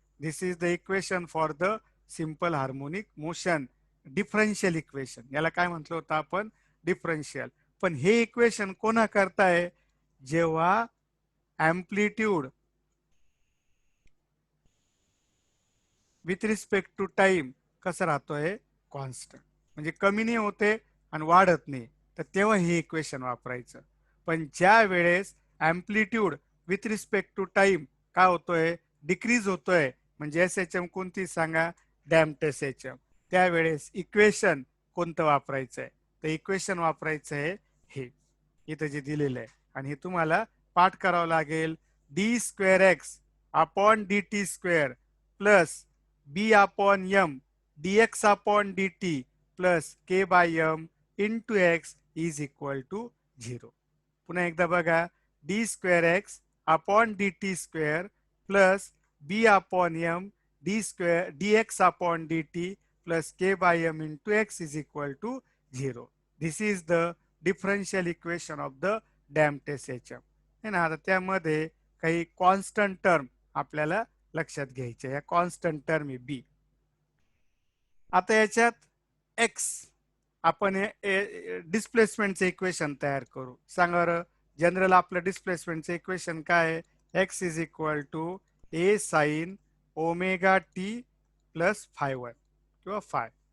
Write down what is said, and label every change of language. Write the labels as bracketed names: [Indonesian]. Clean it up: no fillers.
[English] This is the equation for the simple harmonic motion. [Marathi] Differential equation याला काय म्हटलं होतं आपण, डिफरन्शियल. पण हे इक्वेशन कोणा करताय, जेव्हा amplitude [English] with respect to time [Marathi] कसं राहतोय, कॉन्स्टंट, म्हणजे कमी नाही होते आणि वाढत नाही, तर तेव्हा हे इक्वेशन वापरायचं. पण ज्या वेळेस amplitude [English] with respect to time [Marathi] काय होतोय, डिक्रीज होतोय, म्हणजे SHM कोणती सांगा, डॅम्प्ड SHM, त्यावेळेस इक्वेशन कोणतं वापरायचं आहे, तर इक्वेशन वापरायचं आहे हे इथं जे दिलेलं आहे. आणि हे तुम्हाला पाठ करावं लागेल. [English] D square x upon d t square plus b upon m dx upon dt plus k by m into x is equal to 0. [Marathi] पुन्हा एकदा बघा, [English] D square x upon d t square plus b upon m d square dx upon dt plus k by m into x is equal to 0. This is the differential equation of the damped SHM [Hindi] है ना. [Marathi] आता त्यामध्ये काही constant term आपल्याला लक्षात घ्यायचे. या constant term आहे बी. आता याच्यात एक्स आपण डिस्प्लेसमेंटचे इक्वेशन तयार करू. सांगा जनरल आपलं डिस्प्लेसमेंटचे इक्वेशन काय आहे, x is equal to A sine omega T plus फाय1 किंवा फाय.